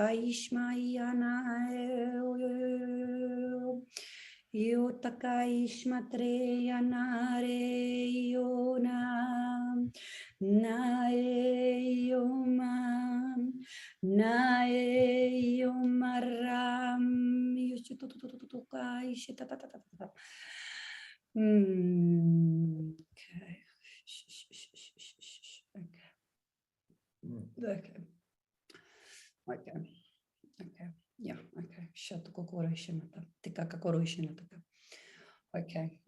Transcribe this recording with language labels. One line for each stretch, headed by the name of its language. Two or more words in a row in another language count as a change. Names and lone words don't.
English: Yo takaish matreya nare yo nam nae yo man nae yo maram yo tukaish ta ta ta ta ta. Okay. Okay. Yeah, okay. Okay.